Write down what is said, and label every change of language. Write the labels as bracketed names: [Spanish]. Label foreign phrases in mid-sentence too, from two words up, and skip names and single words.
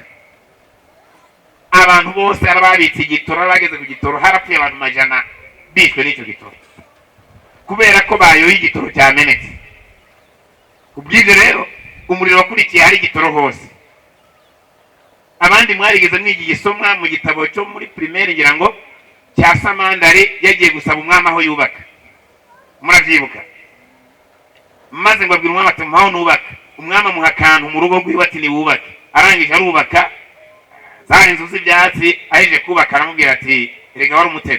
[Rundi] Abantu bose arababitse igitoro, bageze ku gitoro harapfuye abantu majana bishwe n'icyo gitoro kubera ko bayoye igitoro cyamenetse. Kubw'ibyo rero umuriro wakurikiye hari igitoro hose. Abandi mwarigeze mwigiye isomwa mu gitabo cyo muri primaire ngira ngo cya Samandari yagiye gusaba umwami aho yubaka, muravyibuka. Maze ngo abwira umwami ati mpaho nubaka. Umwami amuha akantu mu rugo rwiwe ati ni wubake. Arangije arubaka zari inzu z'ibyatsi, aheje kubaka aramubwira ati erega wari umutego.